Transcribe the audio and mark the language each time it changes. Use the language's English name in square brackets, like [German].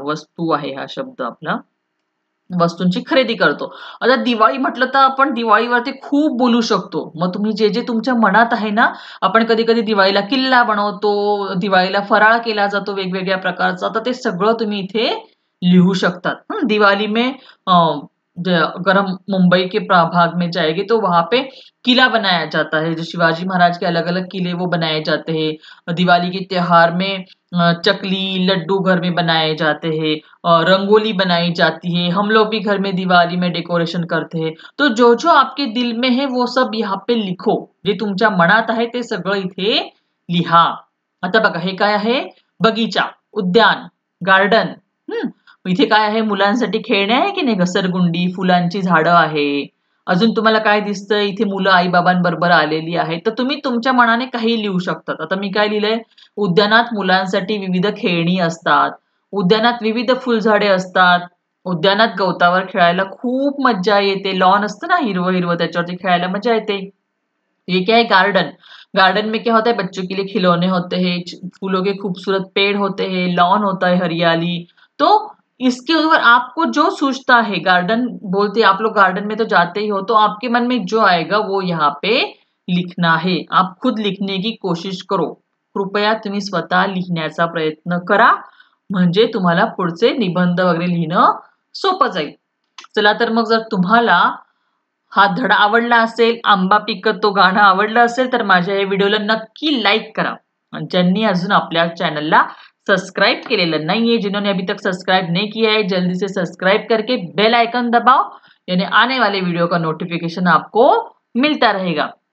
[Marathi] वस्तू आहे हा शब्द आपला. वस्तूंची खरेदी करतो. आता दिवाळी म्हटलं तर आपण दिवाळीवरती खूप बोलू शकतो. मग तुम्ही जे जे तुमच्या मनात आहे ना, आपण कधी कधी दिवाळीला किल्ला बनवतो, दिवाळीला फराळ केला जातो वेगवेगळ्या प्रकारचा. तर ते सगळं तुम्ही इथे लिहू शकतात. [Hindi] दिवाली में गरम मुंबई के भाग में जाएंगे तो वहां पे किला बनाया जाता है, जो शिवाजी महाराज के अलग अलग किले वो बनाए जाते हैं। दिवाली के त्योहार में चकली लड्डू घर में बनाए जाते हैं, रंगोली बनाई जाती है, हम लोग भी घर में दिवाली में डेकोरेशन करते हैं। तो जो जो आपके दिल में है वो सब यहाँ पे लिखो. [Marathi] जे तुमच्या मनात आहे ते सगळं इथे लिहा. आता बघा हे काय आहे? बगीचा, उद्यान, गार्डन. इथे काय आहे? मुलांसाठी खेळणे आहे की नाही, घसरगुंडी, फुलांची झाडं आहे. अजून तुम्हाला काय दिसतंय? इथे मुलं आई बाबांबरोबर आलेली आहेत. तर तुम्ही तुमच्या मनाने काही लिहू शकतात. आता मी काय लिहिलंय? उद्यानात मुलांसाठी विविध खेळणी असतात, उद्यानात विविध फुलझाडे असतात, उद्यानात गवतावर खेळायला खूप मज्जा येते. लॉन असतं ना हिरवं हिरवं, त्याच्यावरती खेळायला मजा येते. [Hindi] ये क्या है? गार्डन. गार्डन में क्या होता है? बच्चों के लिए खिलौने होते हैं, फूलों के खूबसूरत पेड़ होते हैं, लॉन होता है, हरियाली. तो इसके ऊपर आपको जो सूझता है, गार्डन बोलते हैं, आप लोग गार्डन में तो जाते ही हो, तो आपके मन में जो आएगा वो यहाँ पे लिखना है. आप खुद लिखने की कोशिश करो. [Marathi] कृपया तुम्ही स्वतः लिहिण्याचा प्रयत्न करा, म्हणजे तुम्हाला पुढचे निबंध वगैरे लिहिणं सोपं जाईल. चला तर मग जर तुम्हाला हा धडा आवडला असेल, आंबा पिकत तो गाणं आवडलं असेल, तर माझ्या या व्हिडिओला नक्की लाईक करा. आणि ज्यांनी अजून आपल्या चॅनलला सब्सक्राइब केलेलं नाहीये, [Hindi] जिन्होंने अभी तक सब्सक्राइब नहीं किया है, जल्दी से सब्सक्राइब करके बेल आइकन दबाओ, यानी आने वाले वीडियो का नोटिफिकेशन आपको मिलता रहेगा.